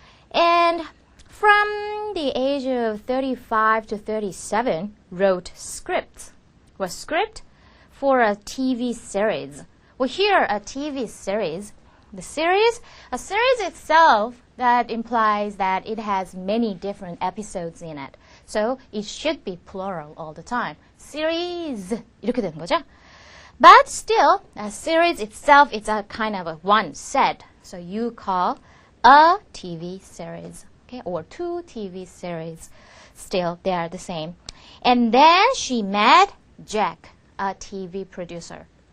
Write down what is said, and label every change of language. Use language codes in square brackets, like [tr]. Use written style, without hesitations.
[en] And from the age of 35 to 37, wrote scripts. Was script for a TV series. Well, here a TV series. A series itself, that implies that it has many different episodes in it. So it should be plural all the time. [ko] Series 이렇게 되는 거죠. [en] But still, a series itself is a kind of a one set. So you call a TV series, okay, or 2 TV series. Still, they are the same. And then she met Jack, a TV producer.